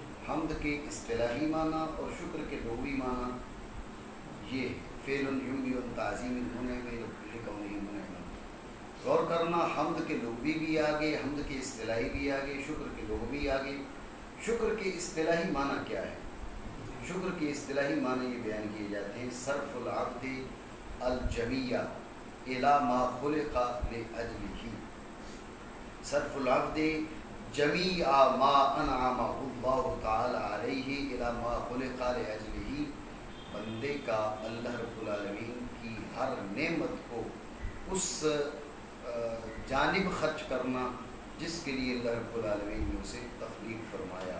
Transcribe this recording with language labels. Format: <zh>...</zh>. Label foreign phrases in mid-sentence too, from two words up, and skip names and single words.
<ur>حمد کے اصطلاحی معنی اور شکر کے لغوی معنی یہ فعل</ur> <ar>ينبئ عن تعظیم المنعم لکونہ منعما.</ar> <ur>غور کرنا، حمد کے لغوی بھی آگے، حمد کے اصطلاحی بھی آگے، شکر کے لغوی آگے. شکر کے اصطلاحی معنی کیا ہے؟ شکر کے اصطلاحی معنی یہ بیان کیے جاتے ہیں</ur> <ar>صرف العبد الجمیع الی ما خلق لاجلہ. صرف العبد جمیع ما انعمہ اللہ تعالی علیہ الی ما خلق لاجلہ.</ar> <ur>بندے کا اللہ رب العالمین کی ہر نعمت کو اس جانب خرچ کرنا جس کے لیے اللہ رب العالمین نے اسے تخلیق فرمایا.</ur>